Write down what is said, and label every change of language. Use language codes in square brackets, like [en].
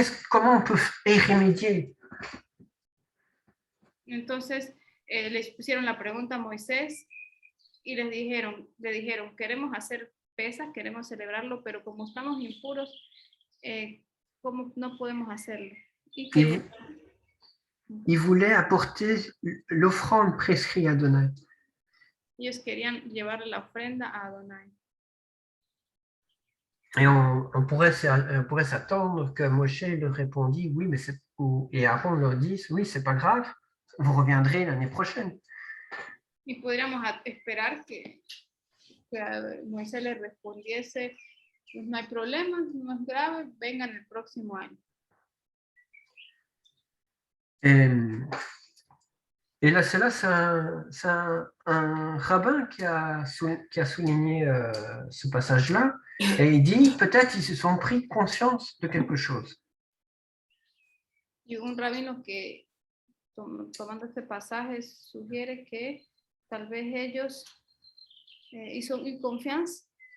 [fr] Comment on peut y remédier? [es] Entonces les pusieron la pregunta a Moisés y le dijeron, queremos hacer Pesach, queremos celebrarlo, pero como estamos impuros, ¿cómo no podemos hacerlo? Y que, [fr] Ils voulaient apporter l'offrande prescrite à Adonai. [es] ellos querían llevarle la ofrenda a Adonai. [fr] Et on pourrait s'attendre que Moshe leur répondit, oui, mais et Aaron leur dise, oui, c'est pas grave, vous reviendrez l'année prochaine. [es] Y podríamos esperar que Moisés le respondiese, pues no hay problema, no es grave, vengan el próximo año. [fr] Et là, c'est un rabbin qui a souligné ce passage-là, et il dit, peut-être ils se sont pris conscience de quelque chose. [es] Y un rabino que, tomando este pasaje, sugiere que tal vez ellos [fr] ils ont eu confiance.